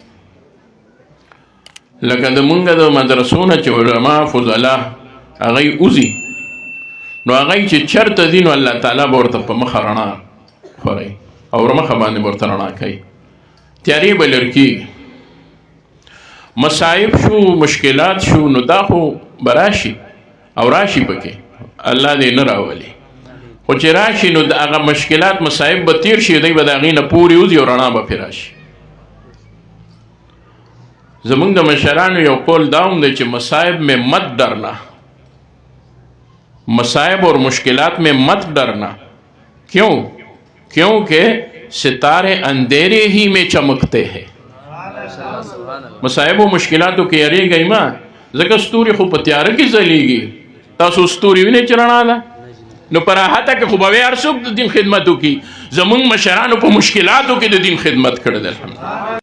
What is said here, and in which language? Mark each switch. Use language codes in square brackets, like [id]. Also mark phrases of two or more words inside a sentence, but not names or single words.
[ps] لکه د مونږ د مدرسو نه چې علما فضلا هغوی وځي نو هغوی چې چېرته ځي نو الله تعالی به ورته په مخه رڼا خوروي او ورمخه باندې به ورته رڼا کوي تیارې به لرې کېږي مصائب شو مشکلات شو نو دا خو به راشي او راشي پکې الله دې نه راولي خو چې راشي نو د هغه مشکلات مصائب به تیر شي دی به د هغې نه پورې وځي او رڼا به پرې راشي زمونږ د مشرانو یو قول دا هم دی چې [ur] مصائب میں مت ڈرنا مصائب اور مشکلات میں مت ڈرنا کیوں کیونکہ ستارے اندھیرے ہی میں چمکتے ہیں [ps] مصائب و مشکلاتو کې یریږئ مه ځکه ستوري خو په تیاره کې ځلیږي تاسو ستوري وینئ چې رڼا ده نو په راحته کې خو به هر څوک د دین خدمت وکړي زمونږ مشرانو په مشکلاتو کې د دین خدمت کړی دی الحمدلله